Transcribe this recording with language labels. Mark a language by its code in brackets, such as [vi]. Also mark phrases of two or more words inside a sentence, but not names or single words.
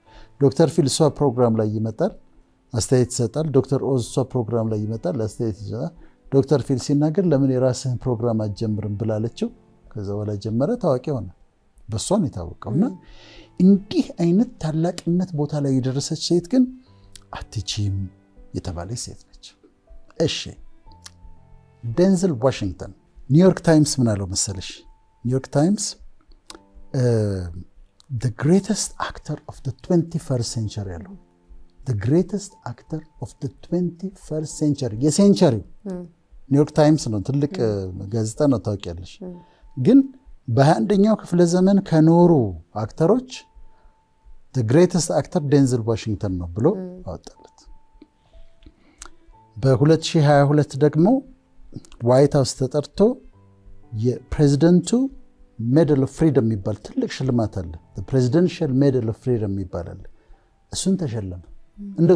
[am] ዶክተር ፊል እሷ ፕሮግራም ላይ ይመጣል፣ አስተያየት ይሰጣል። ዶክተር ኦዝ እሷ ፕሮግራም ላይ ይመጣል፣ አስተያየት ይሰጣል። ዶክተር ፊል ሲናገር ለምን የራስህን ፕሮግራም አትጀምርም ብላለችው። ከዛ በኋላ ጀመረ፣ ታዋቂ ሆነ። በሷን የታወቀው እና እንዲህ አይነት ታላቅነት ቦታ ላይ የደረሰች ሴት ግን አትችም የተባለች ሴት ነች። እሺ ዴንዝል ዋሽንግተን ኒውዮርክ ታይምስ ምን አለው መሰለሽ? ኒውዮርክ ታይምስ [en] the greatest actor of the 21st century [am] ያለው [en] the greatest actor of the 21st century [am] የሴንቸሪው ኒውዮርክ ታይምስ ነው፣ ትልቅ ጋዜጣ ነው፣ ታውቂያለሽ። ግን በ21ኛው ክፍለ ዘመን ከኖሩ አክተሮች [en] the greatest actor [am] ዴንዝል ዋሽንግተን ነው ብሎ አወጣለት። በ2022 ደግሞ ዋይት ሃውስ ተጠርቶ የፕሬዚደንቱ ሜዳል ኦፍ ፍሪደም የሚባል ትልቅ ሽልማት አለ። ፕሬዚደንሻል ሜዳል ኦፍ ፍሪደም የሚባል አለ። እሱን ተሸለመ። እንደው